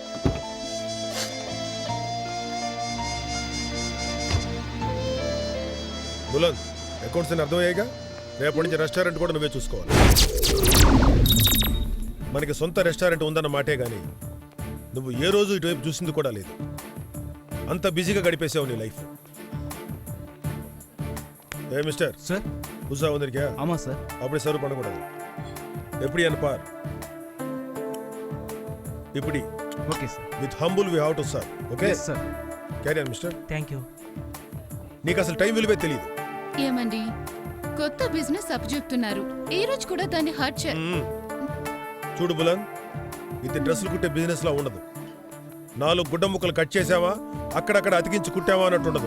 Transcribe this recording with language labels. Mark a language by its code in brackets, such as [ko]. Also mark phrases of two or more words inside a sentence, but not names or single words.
[te] బులంద్, అకౌంట్స్ అని అర్థమయ్యాయిగా. రేపటి నుంచి రెస్టారెంట్ కూడా నువ్వే చూసుకోవాలి. మనకి సొంత రెస్టారెంట్ ఉందన్న మాటే గాని నువ్వు ఏ రోజు ఇటువైపు చూసింది కూడా లేదు. అంత బిజీగా గడిపేసావు నీ లైఫ్. [en] hey mister [te] సార్, [ta] புதுசா வந்திருக்கியா? ஆமா சார். அப்படி சர்வ் பண்ணக்கூடாது. எப்படி பார். இப்படி. [en] OK sir. With humble we have to serve. OK సార్. Carry on mister. Thank you. [te] నీకు అసలు టైం విలువే తెలియదు. ఏమండి, కొత్త బిజినెస్ అప్పచెప్తున్నారు, ఈ రోజు కూడా దాన్ని హర్ట్ చే. చూడు బులన్, ఇది డ్రెస్సులు కుట్టే బిజినెస్ లా ఉండదు. 4 గుడ్డ ముక్కలు కట్ చేసావా, అక్కడక్కడ అతికించి కుట్టావా అన్నట్టు ఉండదు.